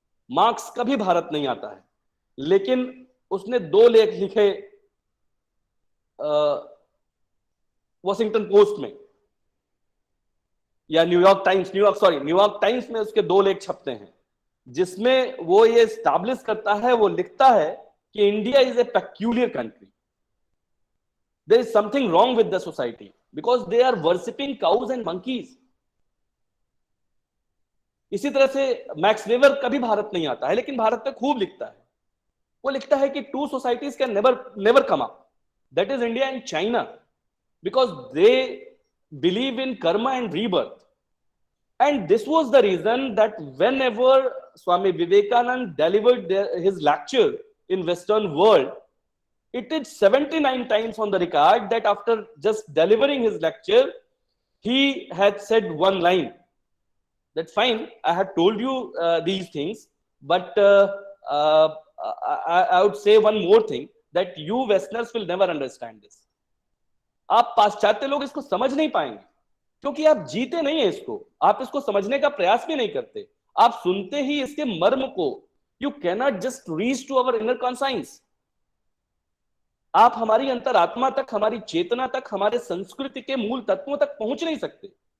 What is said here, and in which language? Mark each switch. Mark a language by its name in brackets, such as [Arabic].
[Hindi] Marks कभी भारत नहीं आता है, लेकिन उसने 2 लेख लिखे वॉशिंगटन पोस्ट में या न्यूयॉर्क टाइम्स में उसके 2 लेख छपते हैं, जिसमें वो ये एस्टैब्लिश करता है, वो लिखता है कि [English] India is a peculiar country, there is something wrong with the society because they are worshipping cows and monkeys. [Hindi] इसी तरह से मैक्स वेबर कभी भारत नहीं आता है, लेकिन भारत में खूब लिखता है। वो लिखता है कि [English] 2 societies can never come up, that is India and China, because they believe in karma and rebirth. And this was the reason that whenever Swami Vivekanand delivered his lecture in Western world, it is 79 times on the record that after just delivering his lecture, he had said one line that fine, I had told you these things, but I would say one more thing, that you Westerners will never understand this. [Hindi] आप पाश्चात्य लोग इसको समझ नहीं पाएंगे, क्योंकि आप जीते नहीं है इसको, आप इसको समझने का प्रयास भी नहीं करते। आप सुनते ही इसके मर्म को, [English] You cannot just reach to our inner conscience. [Hindi] आप हमारी अंतरात्मा तक, हमारी चेतना तक, हमारे संस्कृति के मूल तत्वों तक पहुंच नहीं सकते।